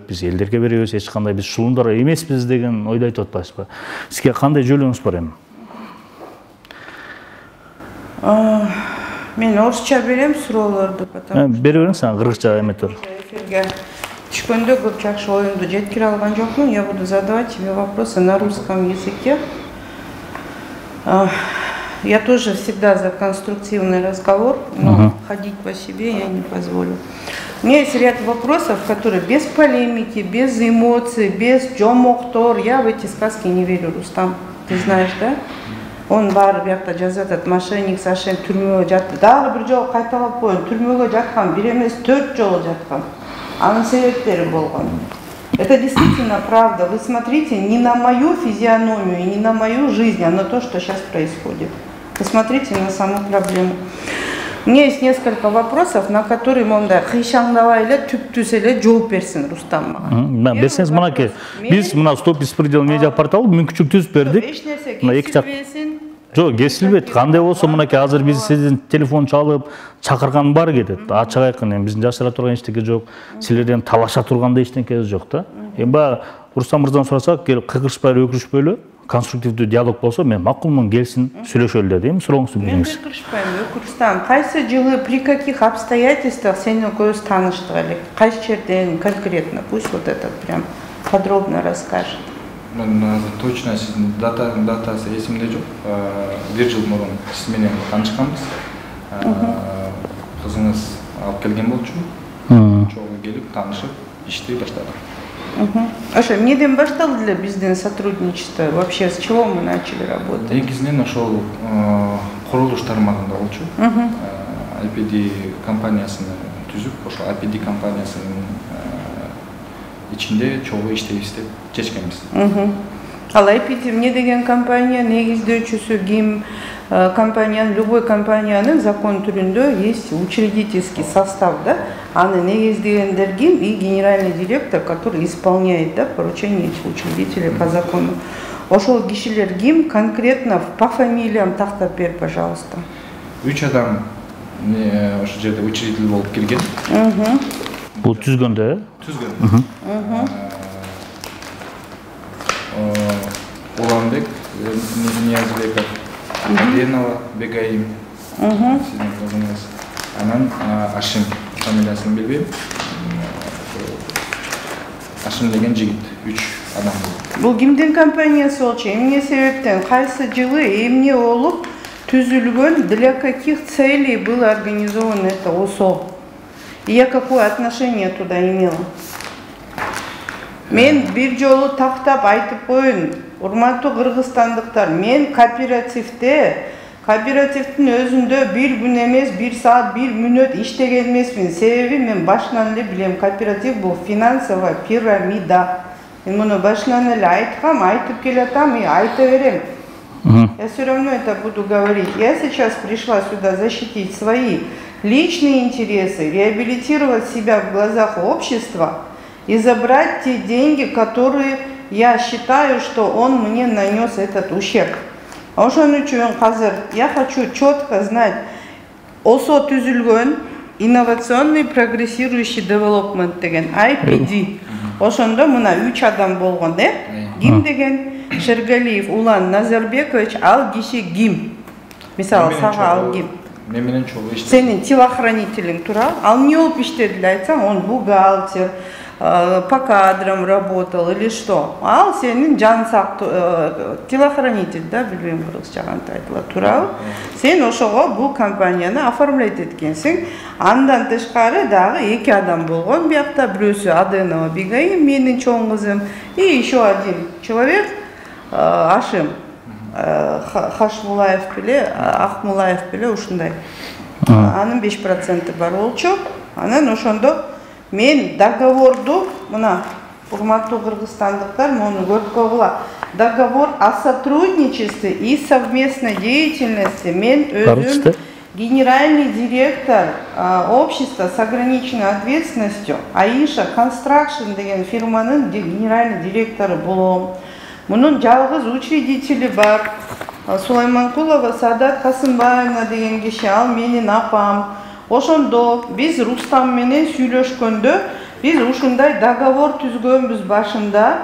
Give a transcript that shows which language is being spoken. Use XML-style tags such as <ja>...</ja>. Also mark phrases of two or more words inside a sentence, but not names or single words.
<ky>Биз элдерге беребиз, эч кандай биз шулундар эмеспиз деген ойду айтып атпайсызбы? Сизге кандай жөөлөөңүз бар эми? Мен орусча берем суроолорду, потому бере бериңиз, аны кыргызча эметер. Эфирге түшкөндө көп жакшы оюмду жеткире алган жокмун.</ky> <ru>Я буду задавать тебе вопросы на русском языке. Я тоже всегда за конструктивный разговор, но ходить по себе я не позволю. У меня есть ряд вопросов, которые без полемики, без эмоций, без жомоктор. Я в эти сказки не верю, Рустам. Ты знаешь, да?</ru> <ky>Он бар биякта жазып атат, мошенник Сашен түрмөгө жатты. Дагы бир жолу кайталап коеюн, түрмөгө жаткан, бир эмес 4 жолу жаткан. Анын себептери болгон.</ky> <ru>Это действительно правда. Вы смотрите не на мою физиономию и не на мою жизнь, а на то, что сейчас происходит. Посмотрите на саму проблему. У меня есть несколько вопросов, на которые</ru> <ky>монда кыйшаңдабай эле түп-түз эле жооп берсин Рустам мага. Берсеңиз, мынакей биз мына Стоп беспредел медиа порталы мүмкүнчүлүк түзүп бердик. Эч нерсе кесилбесин. Жок, кесилбейт. Кандай болсо мынакей азыр биз сиздин телефон чалып чакырган бар кетет. Ачык айкын, эми биздин жашыра турган эчтеке жок. Силерден талаша тургандай эчтеке жок да. Эми баягы Рустам мырзадан сурасак, келип кыйгырышпай эле өкүрүшпөйлү, конструктивдүү диалог болсо, мен макулмун, келсин, сүйлөшөлү деди. Эми сурооңузду бериңиз. Мен кыйгырышпайм, Рустам. Кайсы жылы,</ky> <ru>при каких обстоятельствах</ru> <ky>сени экөөбүз тааныштык эле? Кайсы жерден конкретно?</ky> <ru>Пусть вот этот прям подробно расскажет.</ru> <ky>Точно сиздин датасы эсимде жок. Бир жыл мурун сиз менен таанышканбыз. Кызыңыз алып келген болчу. Чогуу келип таанышып, иштей баштадык. Ошо эмнеден башталды эле биздин сотрудничество?</ky> <ru>Вообще с чего мы начали работать?</ru> <ky>Негизинен ошол курулуш тармагында болчу. IPD компаниясын түзүп, ошо IPD компаниясынын ичинде чогуу иштейбиз деп чечкенбиз. Ал IPD эмне деген компания, негиздөөчүсү ким?</ky> <ru>Компаниянын, любой</ru> <ky>компаниянын закон түрүндө</ky> <ru>есть учредительский состав, да?</ru> <ky>Аны негиздегендер ким</ky> <ru>и генеральный директор, который исполняет, да, поручения этих учредителей по закону.</ru> <ky>Ошол кишилер ким конкретно</ky> <ru>по фамилиям</ru> <ky>тактап бер, пожалуйста. 3 адам ошол жерде учредитель болуп келген. Бул түзгөндө, түзгөн. Уланбек Ниязбеков, Аденова Бегаим, сиздин кызыңыз. Анан Ашим, фамилиясын билбейм. Ашим деген жигит, 3 адам болду. Бул кимдин компаниясы болчу? Эмне себептен, кайсы жылы, эмне болуп түзүлгөн,</ky> <ru>для каких целей было организовано это ОСО? И я какое отношение туда имела?</ru> <ky>Мен бир жолу тактап айтып коеюн, урматтуу кыргызстандыктар, мен кооперативдин өзүндө бир күн эмес, 1 саат, 1 мүнөт иштеген эмесмин. Себеби мен башынан эле билем, кооператив бул</ky> <ru>финансовая пирамида.</ru> <ky>Мен муну башынан эле айткам, айтып келатам и айта берем.</ky> <ru>Я все равно это буду говорить. Я сейчас пришла сюда защитить свои личные интересы, реабилитировать себя в глазах общества и забрать те деньги, которые я считаю, что он мне нанес этот ущерб.</ru> <ky>Ошон үчүн азыр</ky> <ru>я хочу четко знать,</ru> <ky>ОСО түзүлгөн, инновационный прогрессирующий девелопмент деген IPD. Ошондо мына 3 адам болгон, ким деген? Шергалиев Улан Назарбекович, ал киши ким? Мисалы, сага ал ким? Мен менен чогуу иштейт. Сенин телохранителиң тура. Ал эмне болуп иштеди эле айтсаң,</ky> <ru>он бухгалтер, по кадрам работал или что?</ru> <ky>Ал сенин жан телохранитель, да, билбейм кыргызча кантип айтылат, туурабы? Сен ошого бул компанияны оформлять эткенсиң. Андан тышкары дагы 2 адам болгон биякта, бирөөсү Аденова Бегаим, менин чоң кызым,</ky> <ru>и еще один человек.</ru> <ky>Ашым Хашмулаев беле, Ахмулаев беле ушундай. Анын 5% бар болчу. Анан ошондо мен договорду, мына урматтуу кыргызстандыктар, муну көрүп койгула.</ky> <ru>Договор о сотрудничестве и совместной деятельности.</ru> <ky>Мен өзүм</ky> <ru>генеральный директор общества с ограниченной ответственностью</ru> <ky>Аиша Construction деген фирманын генеральный директору болом. Мунун жалгыз учредители бар. Сулайманкулова Саадат Касымбаевна деген киши, ал менин апам. Ошондо биз Рустам менен сүйлөшкөндө биз ушундай договор түзгөнбүз башында.</ky>